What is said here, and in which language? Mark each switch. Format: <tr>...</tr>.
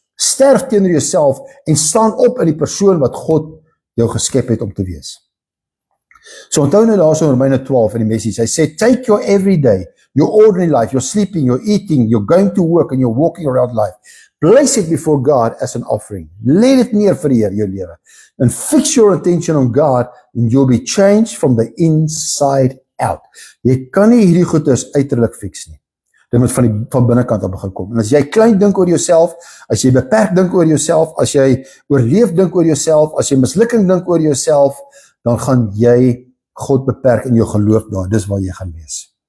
<af>Sterf teenoor jouself en staan op in die persoon wat God jou geskep het om te wees. So onthou nou daar so in Romeine 12 in die message, hy sê,</af> <en>take your everyday, your ordinary life, your sleeping, your eating, you're going to work and you're walking around life. Place it before God as an offering.</en> <af>Lê dit neer vir die Here, jou lewe.</af> <en>And fix your attention on God and you'll be changed from the inside out.</en> <af>Jy kan nie hierdie goeders uiterlik fix nie. Dit moet van binnekant af begin kom. En as jy klein dink oor jouself, as jy beperk dink oor jouself, as jy oorleef dink oor jouself, as jy mislukking dink oor jouself, dan gaan jy God beperk in jou geloof daar. Dis waar jy gaan wees.</af>